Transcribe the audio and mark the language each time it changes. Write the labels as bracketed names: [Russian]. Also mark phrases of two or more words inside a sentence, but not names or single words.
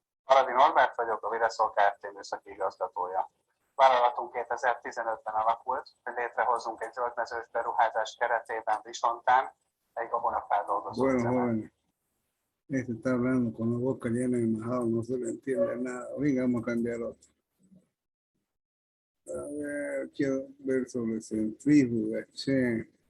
[Hungarian] Aradi Norbert vagyok, a Vireszol Kft. Műszaki igazgatója. Vállalatunk 2015-ben alakult, hogy létrehozzunk egy zöldmezős beruházás keretében Visontán egy gabonafeldolgozó üzemet. [Spanish] Este está hablando con la boca llena de majado, no se le entiende nada. Venga, vamos a cambiar otro. A ver, quiero ver sobre centrífuga, che.